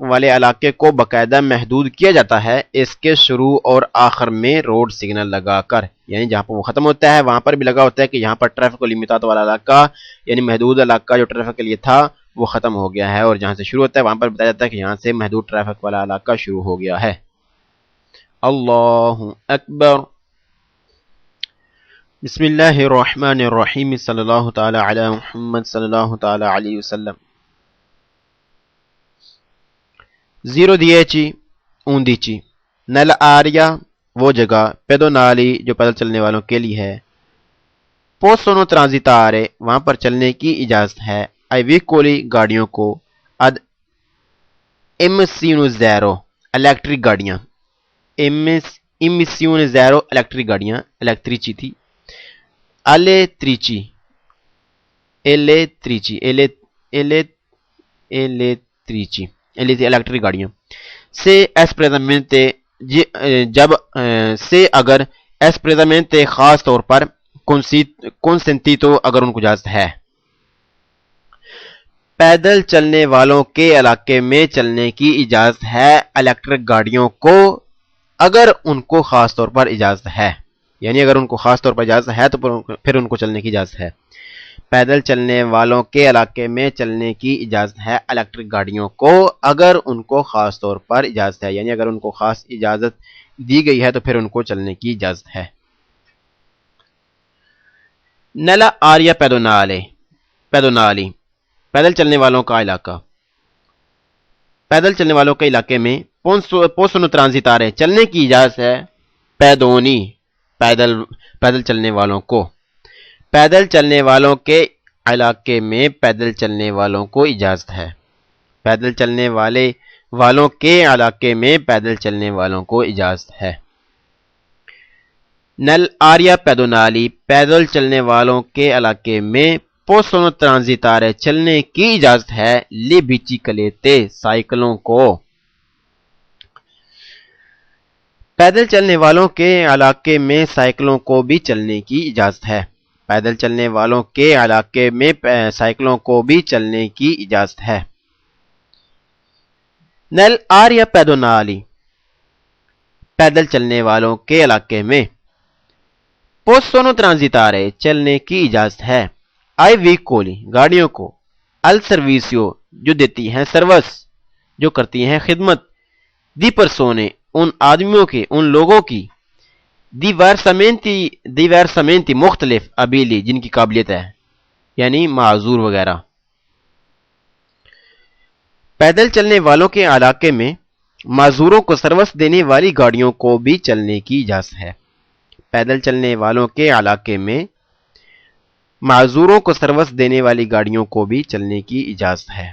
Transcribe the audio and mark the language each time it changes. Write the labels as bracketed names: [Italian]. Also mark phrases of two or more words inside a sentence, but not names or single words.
[Urdu] والے علاقے کو باقاعدہ محدود کیا جاتا ہے اس کے شروع اور آخر میں روڈ سگنل لگا کر یعنی جہاں پر وہ ختم ہوتا ہے وہاں پر بھی لگا ہوتا ہے کہ یہاں پر [Italian] traffico limitato [Urdu] والا علاقہ یعنی محدود علاقہ جو ٹریفک کے لیے تھا وہ ختم ہو گیا ہے اور جہاں سے شروع ہوتا ہے وہاں پر بتایا جاتا ہے کہ یہاں سے محدود ٹریفک والا علاقہ شروع ہو گیا ہے [Arabic] اللہ اکبر بسم اللہ الرحمن الرحیم صلی اللہ تعالی علی محمد صلی اللہ تعالی علیہ وسلم 010 11 nella [Urdu] area وہ جگہ pedonali جو پیدل چلنے والوں کے لیے ہے [Italian] possono transitare [Urdu] وہاں پر چلنے کی اجازت ہے [Italian] ai veicoli [Urdu] گاڑیوں کو [Italian] ad emissione zero electric [Urdu] گاڑیاں [Italian] emissione zero electric [Urdu] گاڑیاں elettrici تھی elettrici elettric گاڑیاں سے espressamente جب سے اگر espressamente خاص طور پر consentito اگر ان کو اجازت ہے پیدل چلنے والوں کے علاقے میں چلنے کی اجازت ہے الیکٹرک گاڑیوں کو اگر ان کو خاص طور پر اجازت ہے یعنی اگر ان کو خاص طور پر اجازت ہے تو پھر ان کو چلنے کی اجازت ہے پیدل چلنے والوں کے علاقے میں چلنے کی اجازت ہے الیکٹرک گاڑیوں کو اگر ان کو خاص طور پر اجازت ہے یعنی اگر ان کو خاص اجازت دی گئی ہے تو پھر ان کو چلنے کی اجازت ہے [Italian] nella area pedonali [Urdu] پیدل چلنے والوں کا علاقہ پیدل چلنے والوں کے علاقے میں [Italian] possono transitare [Urdu] چلنے کی اجازت ہے pedoni پیدل چلنے والوں کو پیدل چلنے والوں کے علاقے میں پیدل چلنے والوں کو اجازت ہے پیدل چلنے والوں کے علاقے میں پیدل چلنے والوں کو اجازت ہے [Italian] nell'area pedonali [Urdu] پیدل چلنے والوں کے علاقے میں [Italian] possono transitare [Urdu] چلنے کی اجازت ہے [Italian] le biciclette [Urdu] سائیکلوں کو پیدل چلنے والوں کے علاقے میں سائیکلوں کو بھی چلنے کی اجازت ہے پیدل چلنے والوں کے علاقے میں سائیکلوں کو بھی چلنے کی اجازت ہے [Italian] nell'area pedonali [Urdu] پیدل چلنے والوں کے علاقے میں [Italian] possono transitare [Urdu] چلنے کی اجازت ہے [Italian] ai veicoli [Urdu] گاڑیوں کو [Italian] al servizio [Urdu] جو دیتی ہیں سروس جو کرتی ہیں خدمت [Italian] di persone [Urdu] ان آدمیوں کی ان لوگوں کی diversamente مختلف ابیلی جن کی قابلیت ہے یعنی معذور وغیرہ پیدل چلنے والوں کے علاقے میں معذوروں کو سروس دینے والی گاڑیوں کو بھی چلنے کی اجازت ہے پیدل چلنے والوں کے علاقے میں معذوروں کو سروس دینے والی گاڑیوں کو بھی چلنے کی اجازت ہے.